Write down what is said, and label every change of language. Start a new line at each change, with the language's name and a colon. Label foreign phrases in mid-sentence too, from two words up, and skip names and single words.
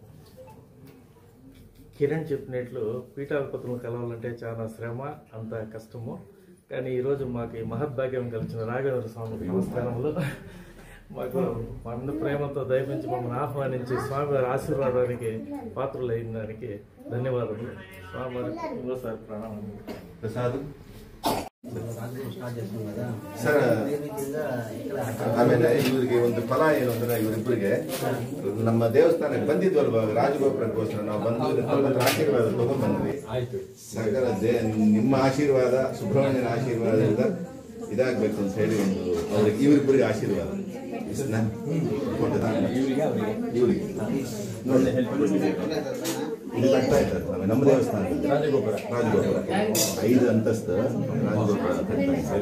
Telugu: కిరణ్ చెప్పినట్లు పీఠాధిపతులను కలవాలంటే చాలా శ్రమ, అంత కష్టము. కానీ ఈరోజు మాకు ఈ మహద్భాగ్యం కలిసిన రాఘవేంద్ర స్వామికి నమస్కారములు. మాకు మన ప్రేమతో దయపించి మమ్మల్ని ఆహ్వానించి స్వామివారి ఆశీర్వాదానికి పాత్రలైన దానికి ధన్యవాదాలు. స్వామివారి ఇంకోసారి ప్రణామం.
Kannada: ಪ್ರಸಾದ್ ಸರ್, ಆಮೇಲೆ ಇವರಿಗೆ ಒಂದು ಫಲ ಏನು ಅಂದ್ರೆ ಇವರಿಬ್ಬರಿಗೆ ನಮ್ಮ ದೇವಸ್ಥಾನಕ್ಕೆ ಬಂದಿದ್ವಲ್ವ ರಾಜಗೋಪುರಕ್ಕೋಸ್ಕರ ನಾವು ಬಂದು ಆಶೀರ್ವಾದ ತಗೊಂಡ್ ಬಂದ್ವಿ. ಸಕಲ ನಿಮ್ಮ ಆಶೀರ್ವಾದ, ಸುಬ್ರಹ್ಮಣ್ಯನ ಆಶೀರ್ವಾದದಿಂದ ಇದಾಗಬೇಕು ಅಂತ ಹೇಳಿ ಒಂದು ಅವ್ರಿಗೆ ಇವರಿಬ್ಬರಿಗೆ ಆಶೀರ್ವಾದ ಇವರಿಗೆ ನೋಡಿ ಇಲ್ಲಿ ಕಟ್ತಾ ಇದ್ದಾರೆ ನಮ್ಮ ದೇವಸ್ಥಾನದಲ್ಲಿ ರಾಜಗೋಪುರ 5 ಅಂತಸ್ತು ರಾಜಗೋಪುರ ಕಟ್ತಾ ಇದ್ದಾರೆ.